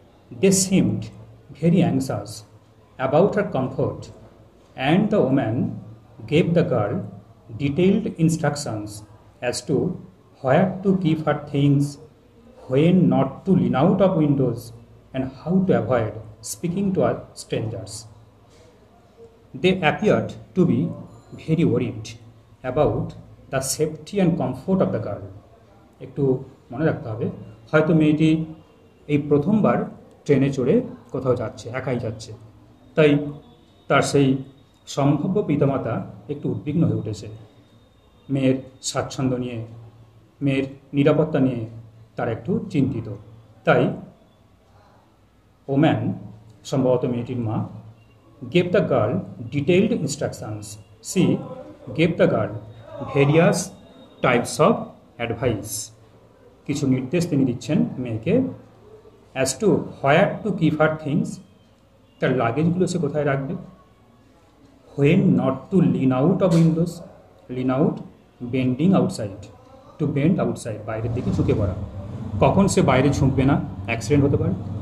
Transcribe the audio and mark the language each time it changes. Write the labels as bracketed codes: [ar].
[en] They seemed very anxious about her comfort and the woman gave the girl detailed instructions as to where to keep her things, when not to lean out of windows and how to avoid speaking to are strangers. They appeared to be very worried about the safety and comfort of the girl. [bn] একটু মনে রাখতে হবে, হয়তো মেয়েটি এই প্রথমবার ট্রেনে চড়ে কোথাও যাচ্ছে, একাই যাচ্ছে, তাই তার সেই সম্ভাব্য পিতামাতা একটু উদ্বিগ্ন হয়ে উঠেছে। মেয়ের স্বাচ্ছন্দ্য নিয়ে, মেয়ের নিরাপত্তা নিয়ে তারা একটু চিন্তিত। [en] তাই ওম্যান, [bn] সম্ভবত মেয়েটির মা, [en] gave the girl detailed instructions. She gave the girl various types of advice. [bn] কিছু নির্দেশ তিনি দিচ্ছেন মেয়েকে, [en] as to where to keep her things, [bn] তার লাগেজগুলো সে কোথায় রাখবে, [en] when not to lean out of windows, lean out bending outside, to bend outside [bn] বাইরের দিকে ঝুঁকে পড়া, কখন সে বাইরে ঝুঁকবে না, অ্যাক্সিডেন্ট হতে পারে,